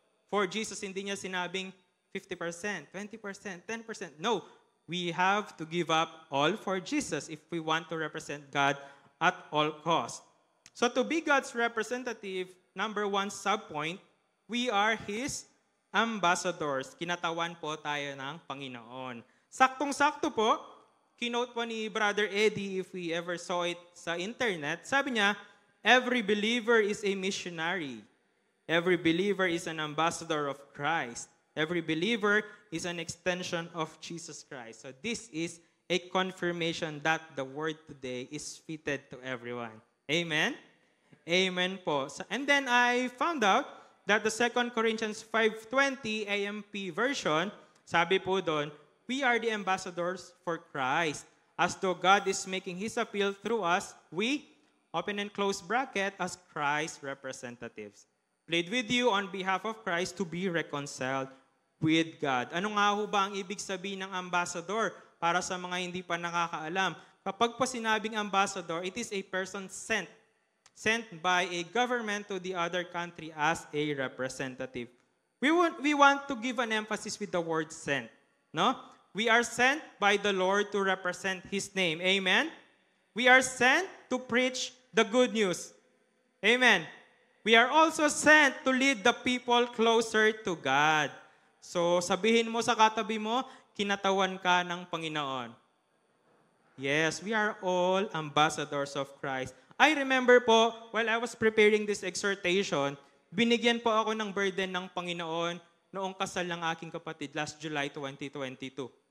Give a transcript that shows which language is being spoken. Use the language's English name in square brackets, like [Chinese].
[Filipino] For Jesus, hindi niya sinabing 50%, 20%, 10%. No, [English] we have to give up all for Jesus if we want to represent God at all costs. So to be God's representative, number 1 subpoint, we are His ambassadors. [Filipino] Kinatawan po tayo ng Panginoon. Saktong-sakto po, kinote po [English] ni Brother Eddie, if we ever saw it sa internet, sabi niya, every believer is a missionary. Every believer is an ambassador of Christ. Every believer is an extension of Jesus Christ. So this is a confirmation that the word today is fitted to everyone. Amen? Amen po. And then I found out that the 2 Corinthians 5:20 AMP version, [Filipino] sabi po doon, [English] we are the ambassadors for Christ. As though God is making His appeal through us, we, open and close bracket, as Christ's representatives. Plead with you on behalf of Christ to be reconciled with God. [Filipino] Ano nga ho ba ang ibig sabihin ng ambassador? Para sa mga hindi pa nakakaalam, kapag po sinabing ambassador, [English] it is a person sent by a government to the other country as a representative. We want to give an emphasis with the word sent. No? We are sent by the Lord to represent His name. Amen? We are sent to preach the good news. Amen? We are also sent to lead the people closer to God. [Filipino] So sabihin mo sa katabi mo, kinatawan ka ng Panginoon. [English] Yes, we are all ambassadors of Christ. I remember po, while I was preparing this exhortation, [Filipino] binigyan po ako ng burden ng Panginoon noong kasal ng aking kapatid [English] last July 2022.